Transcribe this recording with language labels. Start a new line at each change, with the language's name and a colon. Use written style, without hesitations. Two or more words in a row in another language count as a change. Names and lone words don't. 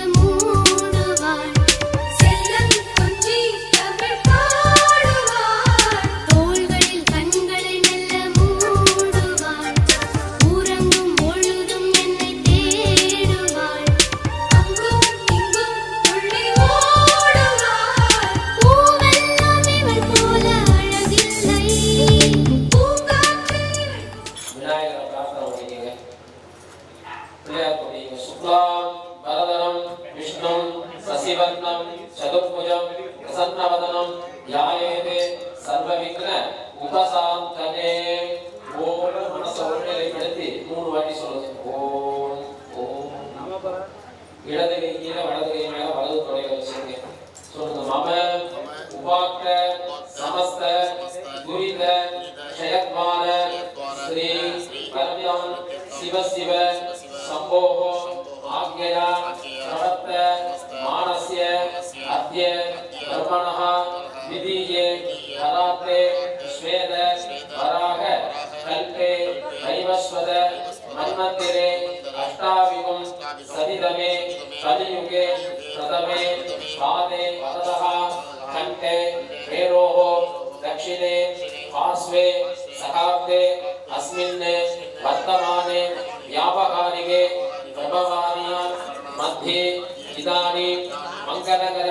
Tamil: மூடுவாள் செல்லம் கொஞ்சி தமிழ் பாடுவாள் தோள்களில் கண்களை மெல்ல மூடுவாள் உறங்கும் பொழுதும் என்னை தேடுவாள் அங்கும் இங்கும் துள்ளி ஓடுவாள் பூவெல்லாம் இவள் போல அழகில்லை பூங்காற்று விநாயகரை பிரார்த்தனை பண்ணிக்கங்க. பிள்ளையார் பண்ணிக்கங்க.
Sanskrit: शुक्लां वरदनं विष्णुं शशिवर्णं चतुर्भुजं प्रसन्नवदनं ध्यायेते सर्वविघ्न उपशान्तये.
Tamil: ஓம் மனசை ஒருநிலைப்படுத்தி 3 வாட்டி சொல்லுங்க. ஓம் ஓம் இடது கை கீழே வலது கை மேல வலது தொடையில வச்சுங்க.
Sanskrit: சொல்லுங்க. मम उपाक्त समस्त दुरित क्षयद्वान श्री परमं शिव शिव शम्भोः आज्ञया प्रवर्त मानस्य अद्य कर्मणः द्वितीये परार्धे श्वेत वराक कल्पे दैवस्वत मन्वन्तरे अष्टाविकं सतितमे कलियुगे प्रथमे पादे वरदः कण्ठे भेरोः दक्षिणे पार्श्वे सहाब्दे अस्मिन् वर्तमाने व्यापकारिके प्रभवानियां मध्ये इदानीं मङ्गलकर